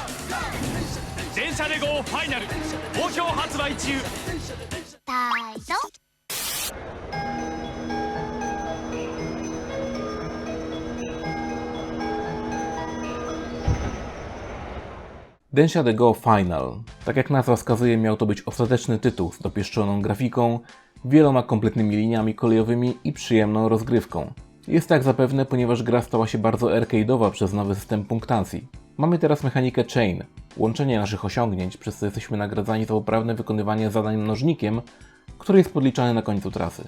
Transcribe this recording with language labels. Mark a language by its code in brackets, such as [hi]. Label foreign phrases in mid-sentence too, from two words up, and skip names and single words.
[ja] 電車で GO ファイナル好評発売中。タイト。 [pl] Densha de Go Final. Tak jak nazwa wskazuje, miał to być ostateczny tytuł z dopieszczoną grafiką, wieloma kompletnymi liniami kolejowymi i przyjemną rozgrywką. Jest tak zapewne, ponieważ gra stała się bardzo arcade'owa przez nowy system punktacji. Mamy teraz mechanikę chain, łączenie naszych osiągnięć, przez co jesteśmy nagradzani za poprawne wykonywanie zadań mnożnikiem, który jest podliczany na końcu trasy.